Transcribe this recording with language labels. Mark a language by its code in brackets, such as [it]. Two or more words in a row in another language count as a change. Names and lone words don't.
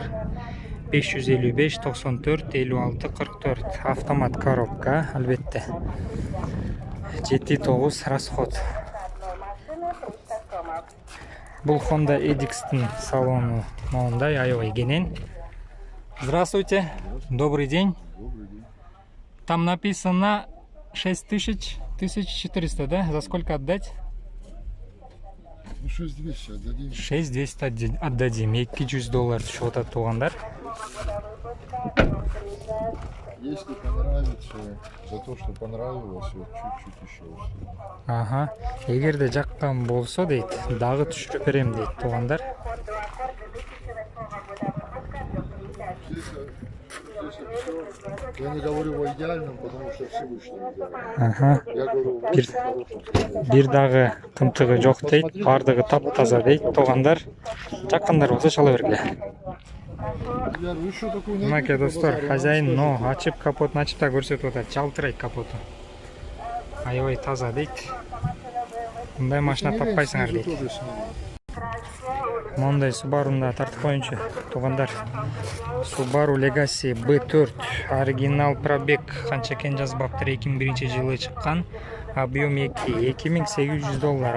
[ky] 555 94 56 44. Автомат коробка, албетте. 7-9 расход. Бул Honda Edix'тин салону мондай аябай кенен. [ru] Здравствуйте. Добрый день. Там написано 6000, 1400, да? За сколько отдать? 6200 отдадим. 6200 отдадим. $200 түшүп атат тугандар. Если понравится, за то, что понравилось, вот чуть-чуть еще. Ага. [ky] Эгерде жаккан болсо дейт, дагы түшүрүп берем дейт тугандар. [ru] Я не говорю о идеальном, потому что Всевышний идеален. Ага. Я говорю о очень хорошем. [ky] Бир дагы кымтыгы жок дейт, бардыгы таптаза дейт тугандар. Жаккандар болсо чала бергиле. [ru] Вы что такое найдете? [ky] Мынакей достор, хозяин, но ачып капотун ачып да көрсөтүп атат, жалтырайт капоту. Аябай таза дейт. Мындай машина таппайсыңар дейт. Мондай Subaru'ну да тартып коюнчу тугандар. Subaru Legacy B4 оригинал пробег канча экен жазбаптыр, 2001 жылы чыккан, объем 2, $2800.